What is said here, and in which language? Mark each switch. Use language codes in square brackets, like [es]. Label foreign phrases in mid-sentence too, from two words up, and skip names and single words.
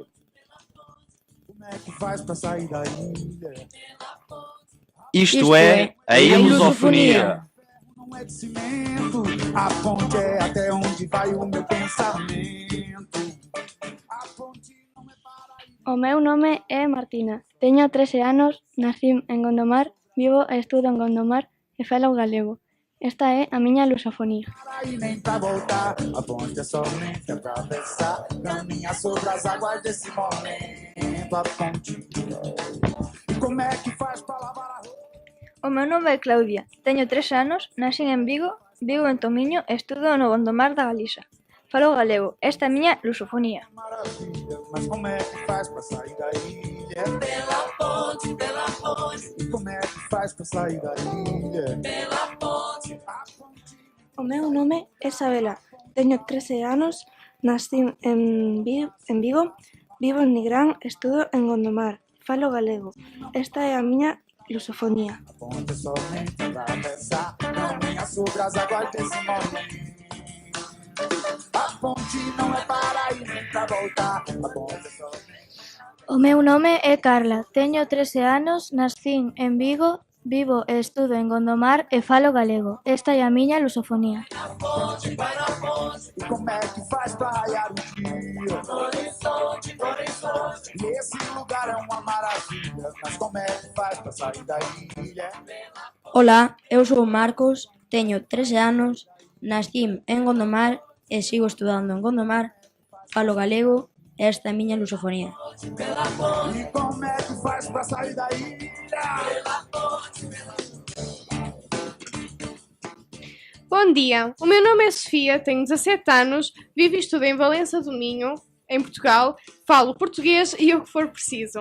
[pt] Como é que faz pra sair daí? Isto é a Ilusofonia. Não é de cimento, a ponte é até onde vai o meu pensamento. A ponte não é para [gl] O meu nome é Martina, teño 13 anos, nací en Gondomar, vivo e estudo en Gondomar e falo galego. Esta é a miña lusofonía. [pt] ir nem pra voltar. A ponte é somente atravessar, caminhar sobre as águas desse momento. A ponte. E como é que faz pra lavar a roupa? [gl] O meu nome é Claudia, teño 3 anos, nací en Vigo, vivo en Tomiño e estudo no Gondomar da Galiza. Falo galego, esta é a miña lusofonía. [pt] Maravilha, mas como é que faz pra sair da ilha? Pela ponte, pela ponte. E como é que faz pra sair da ilha? Pela ponte. [gl] O meu nome é Isabela, teño 13 anos, nací en Vigo, vivo en Nigrán, estudo en Gondomar. Falo galego, esta é a miña lusofonía. [pt] A ponte é somente atravessar, caminhar sobre as águas desse momento. A ponte não é para ir nem pra voltar. A ponte é somente. [gl] O meu nome é Carla, teño 13 anos, nací en Vigo, vivo e estudo en Gondomar e falo galego. Esta é a miña lusofonía. [pt] E como é que faz pra raiar o dia? Horizonte, horizonte. E esse lugar é uma maravilha, mas como é que faz pra sair da ilha? Olá, eu sou o Marcos, [gl] teño 13 anos, nací en Gondomar e sigo estudando en Gondomar, falo galego e esta é a miña lusofonía. [pt] E como é que faz pra sair da ilha? Bom dia, o meu nome é Sofia, tenho 17 anos, vivo e estudo em Valença do Minho, em Portugal, falo português e o que for preciso.